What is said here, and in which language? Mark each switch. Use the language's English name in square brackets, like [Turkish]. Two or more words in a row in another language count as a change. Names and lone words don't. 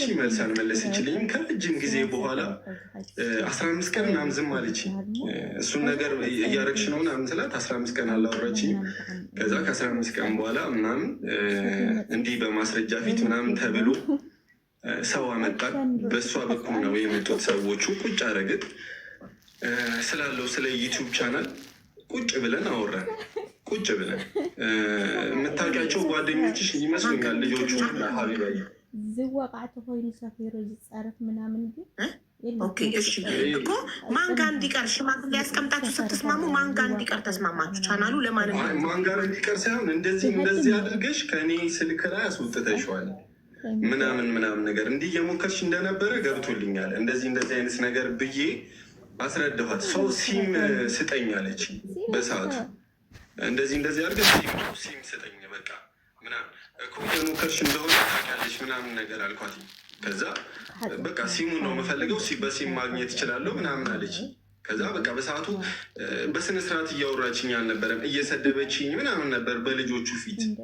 [Amharic] መልስ አልመለሰችልኝም። ከረጅም ጊዜ በኋላ 15 ቀን ምናምን ዝም አለች። እሱን ነገር እያረግሽ ነው ምናምን ስላት 15 ቀን አላወራችኝ። ከዛ ከ15 ቀን በኋላ ምናምን እንዲህ በማስረጃ ፊት ምናምን ተብሎ ሰው አመጣን። በእሷ በኩል ነው የመጡት ሰዎቹ። ቁጭ አረግን ስላለው ስለ ዩቲዩብ ቻናል ቁጭ ብለን አወራን። ቁጭ ብለን የምታውቂያቸው ጓደኞችሽ ይመስሉኛል ልጆቹ ሀቢባዬ [Tigrinya] ዝዋቃዕቲ ኮይኑ ሰፊሩ ዝፀርፍ ምናምን ግን [Amharic] ኦኬ እሺ እኮ ማን ጋር እንዲቀር ሽማግሌ ያስቀምጣችሁ ስትስማሙ ማን ጋር እንዲቀር ተስማማችሁ? ቻናሉ ለማን ማን ጋር እንዲቀር ሳይሆን እንደዚህ አድርገሽ ከእኔ ስልክ ላይ አስወጥተሽዋል ምናምን ነገር እንዲህ እየሞከርሽ እንደነበረ ገብቶልኛል። እንደዚህ አይነት ነገር ብዬ አስረዳኋት። ሰው ሲም ስጠኝ አለች በሰዓቱ። እንደዚህ አድርገሽ ሲም ስጠኝ በቃ ምናምን እኮ እየሞከርሽ እንደሆነ ታውቂያለሽ ምናምን ነገር አልኳት። ከዛ በቃ ሲሙን ነው የምፈልገው በሲም ማግኘት እችላለሁ ምናምን አለች። ከዛ በቃ በሰዓቱ በስነስርዓት እያወራችኝ አልነበረም፣ እየሰደበችኝ ምናምን ነበር በልጆቹ ፊት